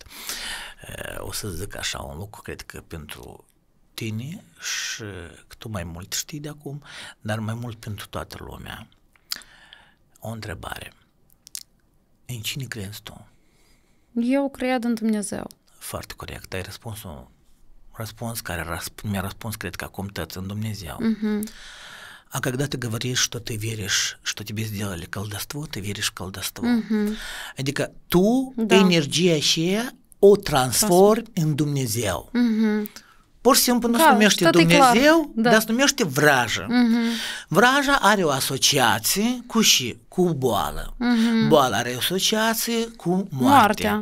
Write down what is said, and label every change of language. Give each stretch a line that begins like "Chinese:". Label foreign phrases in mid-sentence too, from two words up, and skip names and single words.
Romanian: O să zic așa un lucru, cred că pentru tine și că tu mai mult știi de acum, dar mai mult pentru toată lumea. O întrebare. În cine crezi tu? Eu cred în Dumnezeu. Foarte corect. Ai răspuns care mi-a răspuns, cred că acum tăți în Dumnezeu.
Russian: А когда ты говоришь, что ты веришь, что тебе сделали колдовство, ты веришь в колдовство.
Romanian: Adică tu energia aceea o transformi în Dumnezeu. Pur și simplu nu se numește Dumnezeu, dar se numește vrajă. Vraja are o asociație cu boală. Boala are o asociație cu moartea.